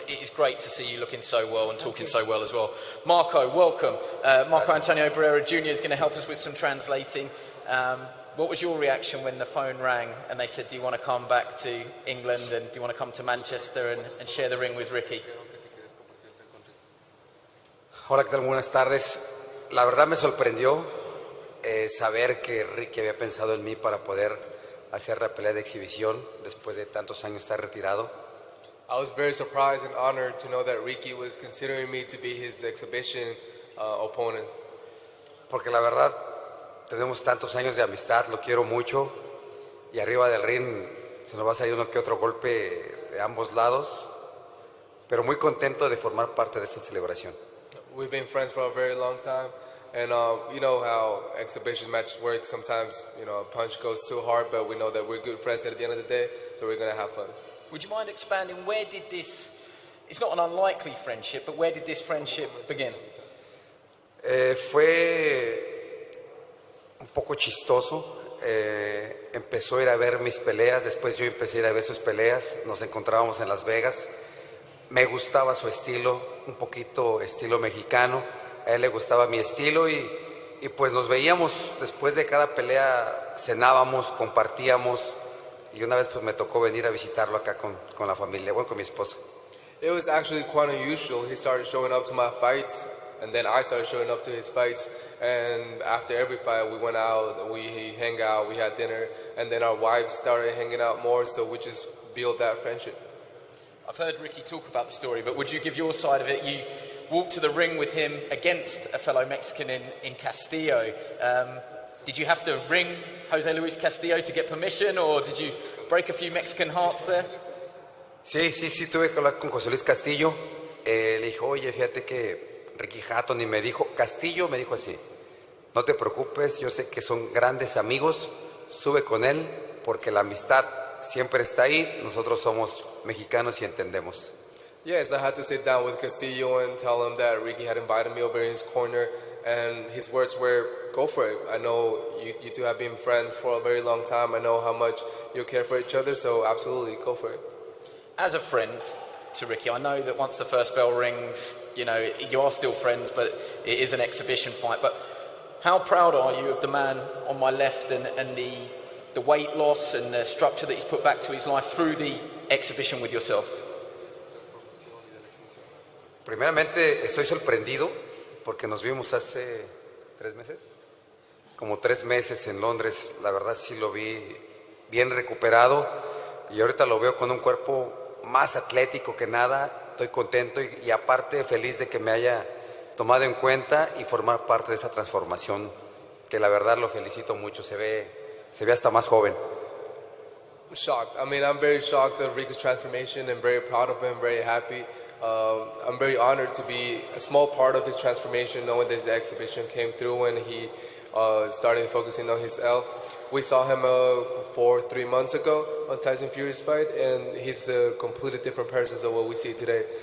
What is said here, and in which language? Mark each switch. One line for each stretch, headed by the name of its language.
English: It is great to see you looking so well and talking so well as well. Marco, welcome. Marco Antonio Barrera Jr. is going to help us with some translating. What was your reaction when the phone rang and they said, do you want to come back to England and do you want to come to Manchester and share the ring with Ricky?
Spanish: Hola, ¿qué tal? Buenas tardes. La verdad me sorprendió saber que Ricky había pensado en mí para poder hacer la pelea de exhibición después de tantos años estar retirado.
English: I was very surprised and honored to know that Ricky was considering me to be his exhibition opponent.
Spanish: Porque la verdad, tenemos tantos años de amistad, lo quiero mucho, y arriba del ring se nos va a salir uno que otro golpe de ambos lados, pero muy contento de formar parte de esta celebración.
English: We've been friends for a very long time, and you know how exhibition matches work. Sometimes, a punch goes too hard, but we know that we're good friends at the end of the day, so we're going to have fun. Would you mind expanding, where did this, it's not an unlikely friendship, but where did this friendship begin?
Spanish: Fue un poco chistoso. Empezó a ir a ver mis peleas, después yo empecé a ir a ver sus peleas. Nos encontrábamos en Las Vegas. Me gustaba su estilo, un poquito estilo mexicano. A él le gustaba mi estilo y pues nos veíamos después de cada pelea, cenábamos, compartíamos. Y una vez pues me tocó venir a visitarlo acá con la familia, bueno, con mi esposa.
English: It was actually quite unusual. He started showing up to my fights, and then I started showing up to his fights. And after every fight, we went out, we hang out, we had dinner, and then our wives started hanging out more, so we just built that friendship. I've heard Ricky talk about the story, but would you give your side of it? You walked to the ring with him against a fellow Mexican in Castillo. Did you have to ring Jose Luis Castillo to get permission, or did you break a few Mexican hearts there?
Spanish: Sí, tuve que hablar con José Luis Castillo. Le dijo, oye, fíjate que Ricky Hatton, y me dijo, Castillo me dijo así, no te preocupes, yo sé que son grandes amigos, sube con él, porque la amistad siempre está ahí, nosotros somos mexicanos y entendemos.
English: Yes, I had to sit down with Castillo and tell him that Ricky had invited me over in his corner, and his words were, go for it. I know you two have been friends for a very long time. I know how much you care for each other, so absolutely, go for it. As a friend to Ricky, I know that once the first bell rings, you are still friends, but it is an exhibition fight. But how proud are you of the man on my left and the the weight loss and the structure that he's put back to his life through the exhibition with yourself?
Spanish: Primeramente, estoy sorprendido porque nos vimos hace 3 meses. Como 3 meses en Londres, la verdad sí lo vi bien recuperado y ahorita lo veo con un cuerpo más atlético que nada. Estoy contento y aparte feliz de que me haya tomado en cuenta y formar parte de esa transformación, que la verdad lo felicito mucho, se ve hasta más joven.
English: I'm shocked. I mean, I'm very shocked of Rico's transformation and very proud of him, very happy. I'm very honored to be a small part of his transformation, knowing this exhibition came through and he started focusing on his health. We saw him 3 months ago on Tyson Fury's fight, and he's a completely different person than what we see today.